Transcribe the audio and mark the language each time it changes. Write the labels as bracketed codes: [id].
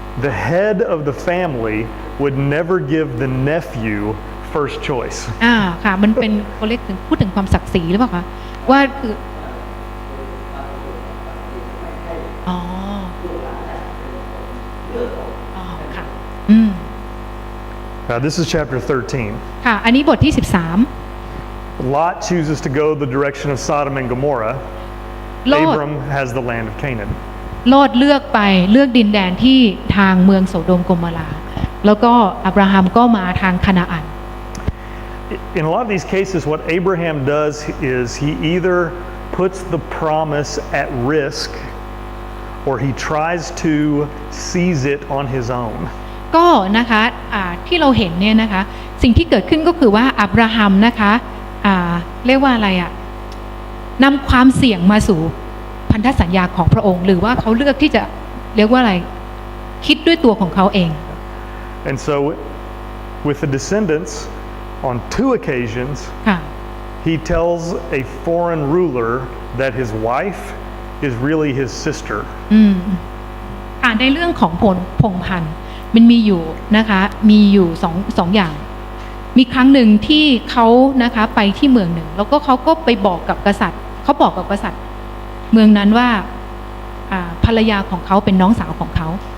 [en] The head of the family would never give the nephew first choice. [th] ค่ะมันเป็นเขาเรียกถึงพูดถึงความศักดิ์ศรีหรือเปล่าคะว่าคือ อ๋ออ๋อค่ะ [en] This is chapter 13. [th] ค่ะอันนี้บทที่ [en] Lot chooses to go the direction of Sodom and Gomorrah. Abram has the land of Canaan. [th] โลดเลือกดินแดนที่ทางเมืองโสโดมโกโมราแล้วก็อับราฮัมก็มาทางคานาอัน [en] In a lot of these cases, what Abraham does is he either puts the promise at risk or he tries to seize it on his own. [th] ก็นะคะที่เราเห็นเนี่ยนะคะสิ่งที่เกิดขึ้นก็คือว่าอับราฮัมนะคะเรียกว่าอะไรนำความเสี่ยงมาสู่พันธสัญญาของพระองค์หรือว่าเขาเลือกที่จะเรียกว่าอะไรคิดด้วยตัวของเขาเอง [en] And so with the descendants on 2 occasions he tells a foreign ruler that his wife is really his sister [th] ในเรื่องของพงพันธุ์มันมีอยู่นะคะมีอยู่สองอย่างมีครั้งหนึ่งที่เขานะคะไปที่เมืองหนึ่งแล้วก็เขาก็ไปบอกกับกษัตริย์เขาบอกกับกษัตริย์เมืองนั้นว่าภรรยาของเขาเป็นน้องสาวของเขา